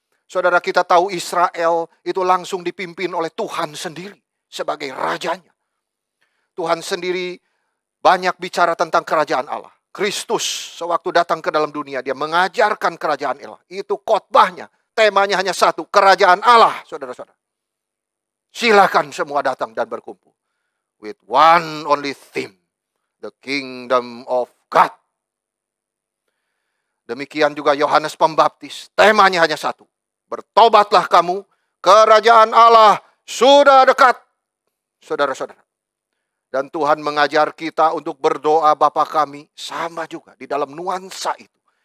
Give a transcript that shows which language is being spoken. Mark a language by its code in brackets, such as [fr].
[id] Saudara, kita tahu Israel itu langsung dipimpin oleh Tuhan sendiri sebagai rajanya. Tuhan sendiri banyak bicara tentang kerajaan Allah. Kristus sewaktu datang ke dalam dunia, dia mengajarkan kerajaan Allah. Itu khotbahnya, temanya hanya satu, kerajaan Allah, saudara-saudara. Silakan semua datang dan berkumpul. [en] With one only theme, the kingdom of God. [id] Demikian juga Yohanes Pembaptis, temanya hanya satu. Bertobatlah kamu, kerajaan Allah sudah dekat. Saudara-saudara. Dan Tuhan mengajar kita untuk berdoa Bapa kami, sama juga di dalam nuansa itu.